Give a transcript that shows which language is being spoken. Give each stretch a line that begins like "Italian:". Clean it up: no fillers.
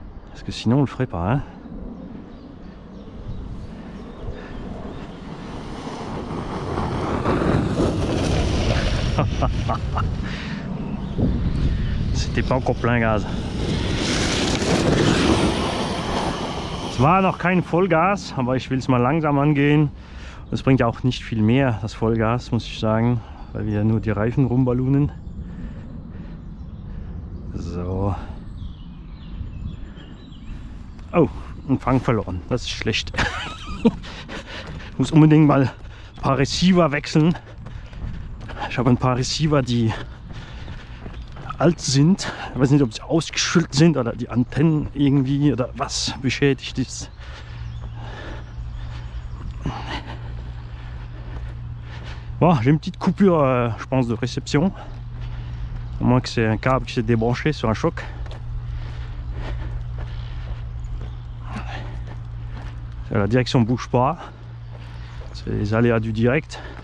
French: Parce que sinon, on le ferait pas. Hein. C'était pas encore plein Gas.
German: Es war noch kein Vollgas, aber ich will es mal langsam angehen. Es bringt ja auch nicht viel mehr, das Vollgas, muss ich sagen, weil wir nur die Reifen rumballoonen. So. Oh, einen Fang verloren. Das ist schlecht. Ich muss unbedingt mal ein paar Receiver wechseln. Ich habe ein paar Receiver, die alt sind. Ich weiß nicht, ob sie ausgeschüttet sind oder die Antennen irgendwie oder was beschädigt ist.
French: Bon, j'ai une petite coupure, je pense, de réception. À moins que c'est un câble qui s'est débranché sur un choc. La direction ne bouge pas. C'est les aléas du direct.